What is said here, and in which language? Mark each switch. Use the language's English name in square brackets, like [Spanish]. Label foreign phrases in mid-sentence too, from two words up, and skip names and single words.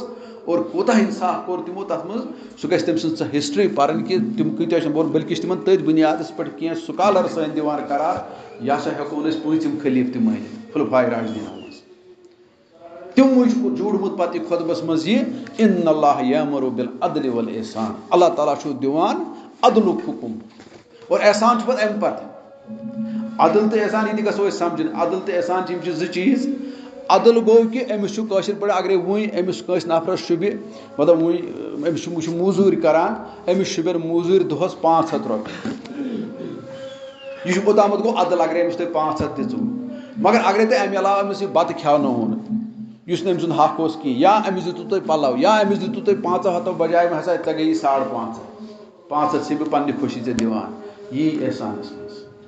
[Kashmiri] اور کوٗتاہ اِنصاف کوٚر تِمو تَتھ منٛز سُہ گژھِ تٔمۍ سٕنٛز سۄ ہِسٹرٛی پَرٕنۍ کہِ تِم کۭتیاہ چھِ بلکہِ چھِ تِمن تٔتھۍ بُنیادَس پٮ۪ٹھ کینٛہہ سُکالر سٲنۍ دِوان قرار یہِ ہسا ہٮ۪کون أسۍ پوٗژِم خلیٖفہٕ تہِ مٲنِتھ خُلفاے راشدیٖنَن منٛز تِموٕے چھُ جوٗڑمُت پَتہٕ یہِ خۄطبَس منٛز یہِ [Arabic] اِنَّ اللّٰهَ یَأْمُرُ بِالْعَدْلِ وَالْإِحْسَانِ [Kashmiri] اللہ تعالیٰ چھُ دِوان عدلُک حُکُم اور احسان چھُ پَتہٕ اَمہِ پَتہٕ عدل تہٕ احسان یہِ تہِ گژھو أسۍ سَمجھٕنۍ عدل تہٕ احسان چھِ یِم چھِ زٕ چیٖز عدل گوٚو کہِ أمِس چھُ کٲشِر پٲٹھۍ اگرے وٕنۍ أمِس کٲنٛسہِ نفرَس شوٗبہِ مطلب وٕنۍ أمِس چھُ موٗزوٗرۍ کران أمِس شوٗبٮ۪ن موٗزوٗرۍ دۄہَس 500 رۄپیہِ یہِ چھُ اوٚتامَتھ گوٚو عدل اگرے أمِس تُہۍ 500 دِژوٕ مگر اگرے تۄہہِ اَمہِ علاوٕ أمِس یہِ بَتہٕ کھٮ۪ونووُ نہٕ یُس نہٕ أمۍ سُنٛد حق اوس کِہیٖنۍ یا أمِس دِتوٗ تُہۍ پَلَو یا أمِس دِتوٗ تُہۍ 500 بجاے ہسا ژےٚ گٔیی 550 500 چھِ بہٕ پنٛنہِ خوشی ژےٚ دِوان یی احسانَس منٛز